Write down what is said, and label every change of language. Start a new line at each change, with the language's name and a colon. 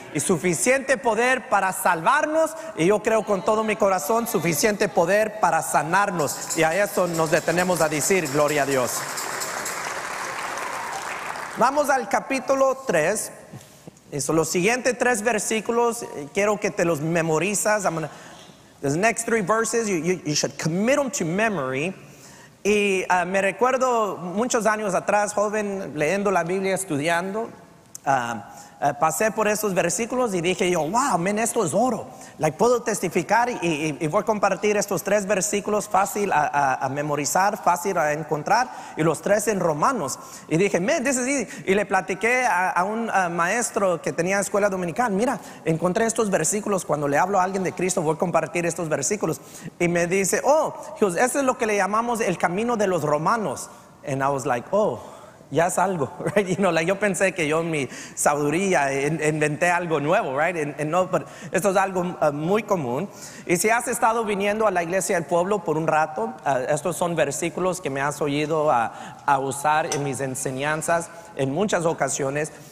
Spanish: Y suficiente poder para salvarnos. Y yo creo con todo mi corazón, suficiente poder para sanarnos. Y a eso nos detenemos a decir, gloria a Dios. Vamos al capítulo 3. Eso, los siguientes 3 versículos, quiero que te los memorizas.
English: The next 3 verses, you should commit them to memory.
Spanish: Y me recuerdo muchos años atrás, joven, leyendo la Biblia, estudiando, pasé por esos versículos y dije yo, wow, man, esto es oro. Puedo testificar y voy a compartir estos 3 versículos, fácil a memorizar, fácil a encontrar, y los 3 en Romanos. Y dije, man,
English: this is easy.
Spanish: Y le platiqué a un maestro que tenía escuela dominical, mira, encontré estos versículos, cuando le hablo a alguien de Cristo voy a compartir estos versículos. Y me dice, eso es lo que le llamamos el camino de los romanos.
English: And I was like,
Spanish: ya es algo,
English: right?
Spanish: Yo pensé que yo en mi sabiduría inventé algo nuevo, right? No, pero esto es algo muy común. Y si has estado viniendo a la iglesia del pueblo por un rato, estos son versículos que me has oído a usar en mis enseñanzas en muchas ocasiones.